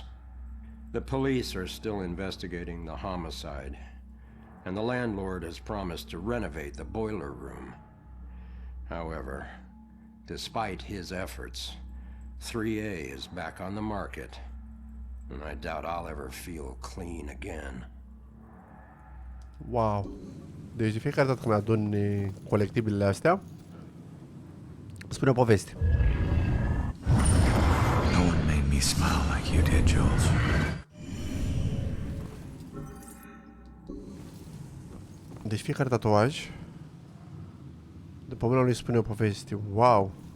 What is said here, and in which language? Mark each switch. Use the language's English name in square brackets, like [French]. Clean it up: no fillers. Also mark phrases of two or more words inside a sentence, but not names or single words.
[English] The police are still investigating the homicide, and the landlord has promised to renovate the boiler room. However, despite his efforts, 3A is back on the market, and I doubt I'll ever feel clean again. Wow. [Romanian] Deci de fiecare dată când adun colectibilele astea, spune o poveste. [English] No one made me smile like you did, Jules. [Romanian] Deci fiecare tatuaj, după mâna lui spune o poveste. Wow.